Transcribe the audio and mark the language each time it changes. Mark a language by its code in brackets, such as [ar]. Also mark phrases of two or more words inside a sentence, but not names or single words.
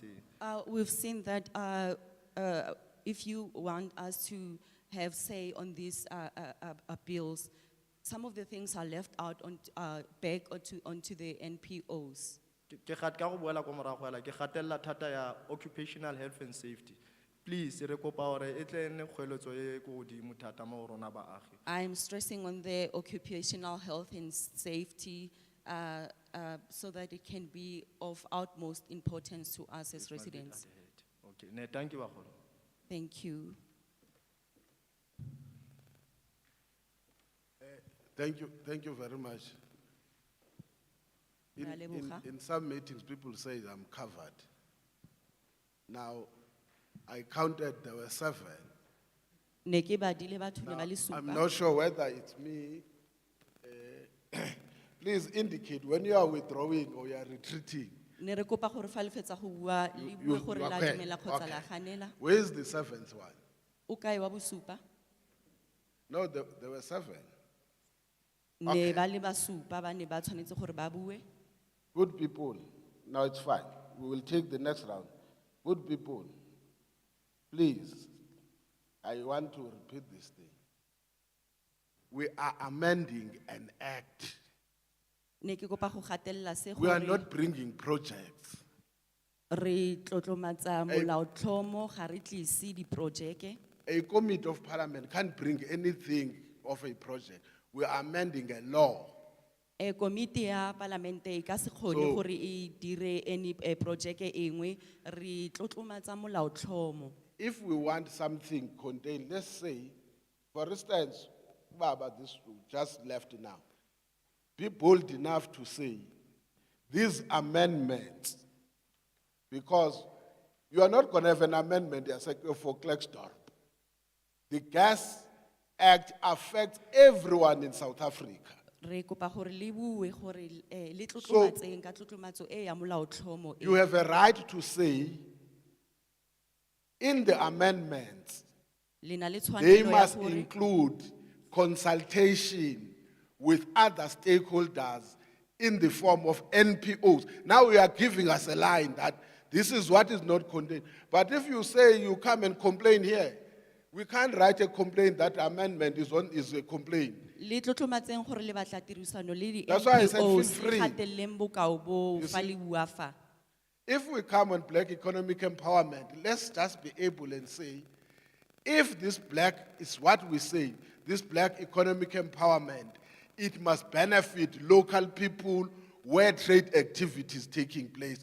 [en] We've seen that if you want us to have say on these bills, some of the things are left out on back onto the NPOs. [tn] Ke ka go boela ko morago fela ke gatella thata ya [en] occupational health and safety. [tn] Please re kopa gore e tle nne kgoeletso e ko godimo thata mo go rona baagi. [en] I'm stressing on the occupational health and safety so that it can be of utmost importance to us as residents. Okay, ne thank you bagolo. Thank you. Thank you very much. [tn] Ra leboga. [en] In some meetings, people say I'm covered. Now, I counted, there were 7. [tn] Ne ke badile batho ne [en] Now, [tn] ba le [en] I'm [tn] supa. [en] not sure whether it's me. Please indicate when you are withdrawing or you are retreating. [tn] Ne re kopa gore fa le fetsa go bua le bue gore la [en] okay, [tn] dumela kgotsa [en] okay. [tn] la ganela. [en] Where is the 7th one? [tn] O kae wa bosupa? [en] No, there were 7. [tn] Ne [en] Okay. [tn] ba le ba supa ba ne ba tshwanetse gore ba bue. [en] Good people, now it's fine. We will take the next round. Good people, please, I want to repeat this thing. We are amending an act. [tn] Ne ke kopa go gatella se [en] We are [tn] gore [en] not bringing projects. [tn] re tlotlomatsa molaotlhomo ga re tlise diprojeke. [en] A committee of parliament can't bring anything of a project. We are amending a law. [tn] Komiti ya parlamente e ka se kgone [en] So- [tn] gore e dire any projeke engwe re tlotlomatsa molaotlhomo. [en] If we want something contained, let's say, for instance, Baba, this just left now. Be bold enough to say, these amendments, because you are not going to have an amendment for Klerksdorp. The Gas Act affects everyone in South Africa. [tn] Re kopa gore le bue gore le tlotlomatseng ka tlotlomatso e ya molaotlhomo e. [en] You have a right to say, in the amendments, [tn] Le na le [en] they [tn] tshwanelo ya [en] must [tn] gore [en] include consultation with other stakeholders in the form of NPOs. Now you are giving us a line that this is what is not contained. But if you say you come and complain here, we can't write a complaint that amendment is a complaint. [tn] le tlotlomatseng gore le batla tirisano le di [en] That's why I said feel NPOs free. [tn] gatelleng bokao bo [en] You [tn] fa [en] see? [tn] le bua fa. [en] If we come on black economic empowerment, let's just be able and say, if this black is what we say, this black economic empowerment, it must benefit local people where trade activity is taking place.